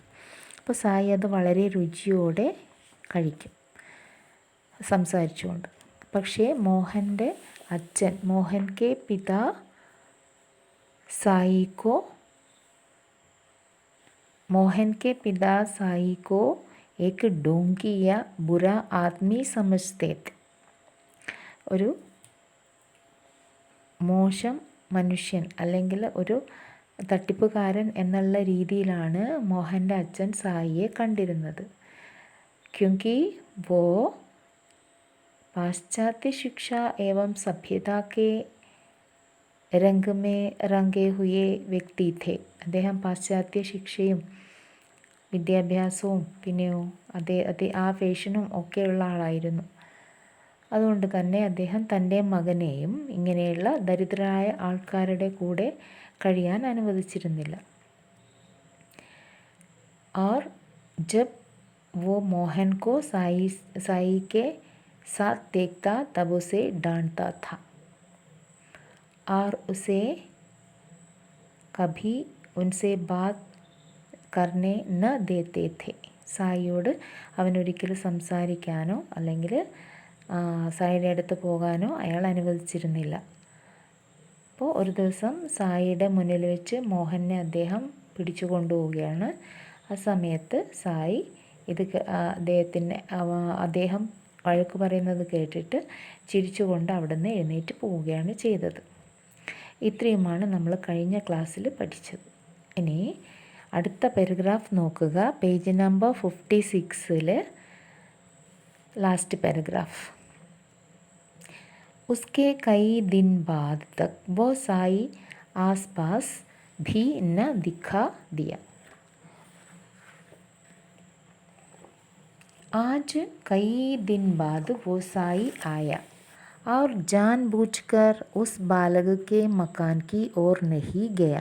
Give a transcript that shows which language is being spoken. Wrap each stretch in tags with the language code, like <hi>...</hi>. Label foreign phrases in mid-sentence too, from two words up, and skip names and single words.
<ml>അപ്പോൾ സായി അത് വളരെ രുചിയോടെ കഴിക്കും സംസാരിച്ചുകൊണ്ട്. പക്ഷേ മോഹൻ്റെ അച്ഛൻ,</ml> <hi>मोहन के पिता साई को एक डोंगी या बुरा आदमी समझते थे.</hi> <ml>ഒരു മോശം മനുഷ്യൻ അല്ലെങ്കിൽ ഒരു തട്ടിപ്പുകാരൻ എന്നുള്ള രീതിയിലാണ് മോഹൻ്റെ അച്ഛൻ സായിയെ കണ്ടിരുന്നത്.</ml> <hi>क्योंकि वो पाश्चात्य शिक्षा एवं सभ्यता के रंग में रंगे हुए व्यक्ति थे.</hi> <ml>അദ്ദേഹം പാശ്ചാത്യ ശിക്ഷയും വിദ്യാഭ്യാസവും പിന്നെയോ ആ ഫാഷനും ഒക്കെയുള്ള ആളായിരുന്നു. അതുകൊണ്ട് തന്നെ അദ്ദേഹം തൻ്റെ മകനെയും ഇങ്ങനെയുള്ള ദരിദ്രരായ ആൾക്കാരുടെ കൂടെ കഴിയാൻ അനുവദിച്ചിരുന്നില്ല.</ml> <hi>और जब वो मोहन को साई के साथ देखता तब उसे डांटता था और उसे कभी उनसे बात करने न देते थे.</hi> <ml>സായിയോട് അവനൊരിക്കലും സംസാരിക്കാനോ അല്ലെങ്കിൽ സായിയുടെ അടുത്ത് പോകാനോ അയാൾ അനുവദിച്ചിരുന്നില്ല. അപ്പോൾ ഒരു ദിവസം സായിയുടെ മുന്നിൽ വെച്ച് മോഹനെ അദ്ദേഹം പിടിച്ചു കൊണ്ടുപോവുകയാണ്. ആ സമയത്ത് സായി അദ്ദേഹം വഴക്ക് പറയുന്നത് കേട്ടിട്ട് ചിരിച്ചുകൊണ്ട് അവിടുന്ന് എഴുന്നേറ്റ് പോവുകയാണ് ചെയ്തത്. ഇത്രയുമാണ് നമ്മൾ കഴിഞ്ഞ ക്ലാസ്സിൽ പഠിച്ചത്. ഇനി അടുത്ത പാരഗ്രാഫ് നോക്കുക.</ml> <en>page number</en> <ml>56</ml> <en>last paragraph.</en> <hi>उसके कई दिन बाद तक वो साई आसपास भी न दिखा दिया. आज कई दिन बाद वो साई आया और जानबूझकर उस बालक के मकान की ओर नहीं गया.</hi>